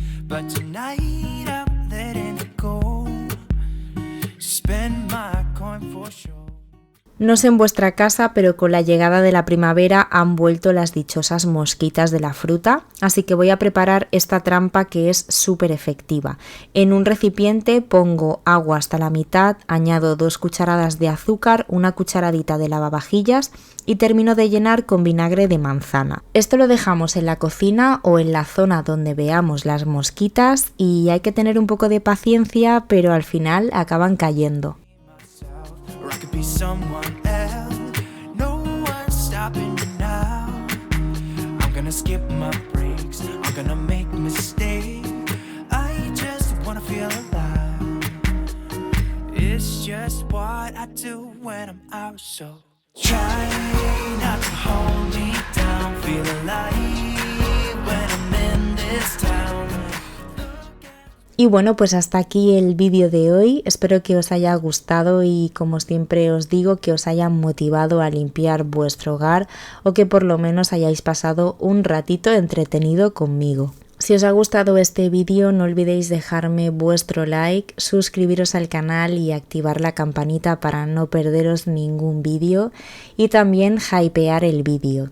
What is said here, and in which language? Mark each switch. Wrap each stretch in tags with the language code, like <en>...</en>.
<en>but tonight I'm letting it go. Spend my coin for sure.</en> <es>No sé en vuestra casa, pero con la llegada de la primavera han vuelto las dichosas mosquitas de la fruta, así que voy a preparar esta trampa que es súper efectiva. En un recipiente pongo agua hasta la mitad, añado 2 cucharadas de azúcar, 1 cucharadita de lavavajillas y termino de llenar con vinagre de manzana. Esto lo dejamos en la cocina o en la zona donde veamos las mosquitas y hay que tener un poco de paciencia, pero al final acaban cayendo.</es> <en>Or I could be someone else. No one's stopping me now. I'm gonna skip my breaks. I'm gonna make mistakes. I just wanna feel alive. It's just what I do when I'm out. So try not to hold me down. Feel alive when I'm in this town.</en> <es>Y bueno, pues hasta aquí el vídeo de hoy. Espero que os haya gustado y, como siempre os digo, que os haya motivado a limpiar vuestro hogar o que por lo menos hayáis pasado un ratito entretenido conmigo. Si os ha gustado este vídeo, no olvidéis dejarme vuestro like, suscribiros al canal y activar la campanita para no perderos ningún vídeo y también hypear el vídeo.</es>